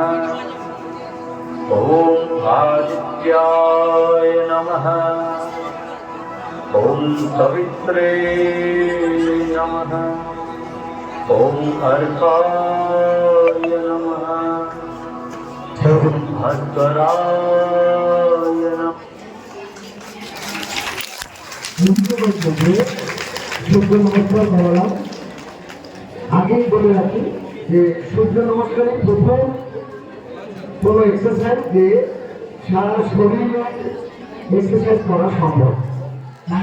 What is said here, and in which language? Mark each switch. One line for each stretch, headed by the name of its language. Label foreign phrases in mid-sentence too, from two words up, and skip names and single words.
Sanskrit: ॐ आदित्याय नमः। ॐ सवित्रे नमः। ॐ अर्काय नमः। ॐ भास्कराय नमः।
Bangla: সূর্য নমস্কার করলাম। আগেই বলে রাখি যে সূর্য নমস্কারে প্রথম কোনো এক্সারসাইজ যে সারা শরীরে এক্সারসাইজ করা সম্ভব।